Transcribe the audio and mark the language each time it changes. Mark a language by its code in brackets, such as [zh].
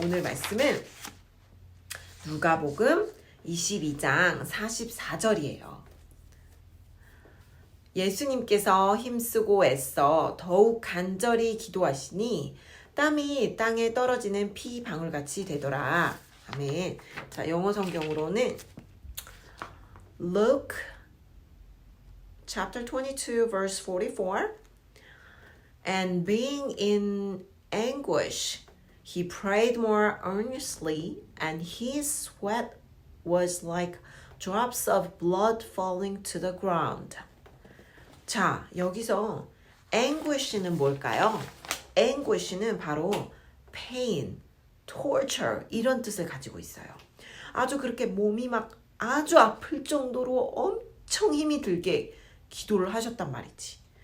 [ko] 오늘 말씀은 누가복음 22장 44절이에요. 예수님께서 힘쓰고 애써 더욱 간절히 기도하시니 땀이 땅에 떨어지는 피 방울같이 되더라. 아멘. 자, 영어 성경으로는 [en] Luke chapter 22 verse 44 And being in anguish he prayed more earnestly and his sweat was like drops of blood falling to the ground. [ko] 자, 여기서 anguish는 뭘까요? anguish는 바로 pain, torture 이런 뜻을 가지고 있어요. 아주 그렇게 몸이 막 아주 아플 정도로 엄청 힘이 들게 기도를 하셨단 말이지.